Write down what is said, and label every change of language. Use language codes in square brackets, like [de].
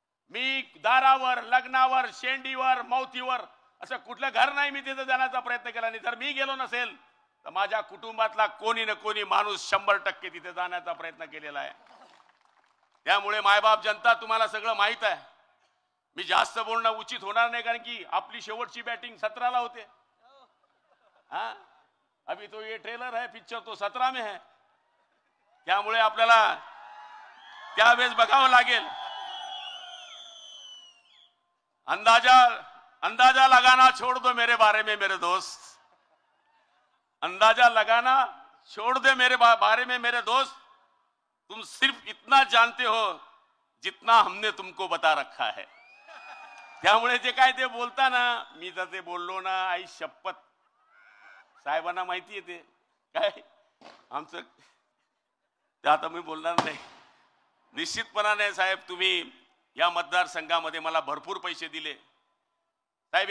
[mr] मी दारावर, लग्नावर, शेंडीवर, मौतीवर असं कुठलं घर नाही मी तिथे जाण्याचा प्रयत्न केला नाही. जर मी गेलो नसेल तर माझ्या कुटुंबातला कोणी ना कोणी माणूस 100% तिथे जाण्याचा प्रयत्न केलेला आहे. त्यामुळे मायबाप जनता, तुम्हाला सगळं माहित आहे. मी जास्त बोलणं उचित होणार नाही, कारण की आपली शेवटची बॅटिंग 17ला होते. [hi] हाँ, अभी तो ये ट्रेलर है, पिक्चर तो 17 में है. [mr] त्यामुळे आपल्याला त्यावेळेस बघावं लागेल. [hi] अंदाजा लगाना छोड़ दो मेरे बारे में मेरे दोस्त. अंदाजा लगाना छोड़ दे मेरे बारे में मेरे दोस्त. तुम सिर्फ इतना जानते हो जितना हमने तुमको बता रखा है. [mr] त्यामुळे जे काय ते बोलता ना, मी जर ते बोललो ना, आई शपथ, साहेबांना माहिती आहे ते काय आमचं, ते आता मी बोलणार नाही. निश्चितपणाने साहेब, तुम्ही या मतदारसंघामध्ये मला भरपूर पैसे दिले साहेब.